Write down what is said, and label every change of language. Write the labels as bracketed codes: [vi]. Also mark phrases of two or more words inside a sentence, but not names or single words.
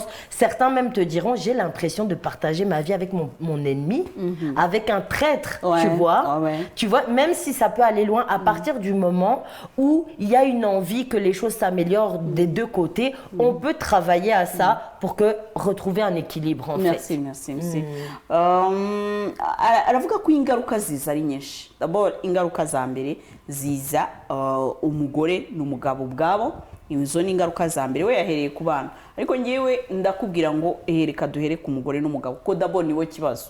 [fr] Certains même te diront, j'ai l'impression de partager ma vie avec mon ennemi, avec un traître, tu vois. Tu vois, même si ça peut aller loin, à partir du moment où il y a une envie que les choses s'améliorent des deux côtés, on peut travailler à ça pour retrouver un équilibre en fait. Merci. [rw] Aravuga ko ingaruka ziza ari nyinshi. D'abord ingaruka za mbere ziza umugore n'umugabo ubwabo. Izo ni ingaruka za mbere we yahereye ku bana, ariko ngewe ndakubwira ngo reka duhere ku mugore n'umugabo ko d'abord niwe kibazo.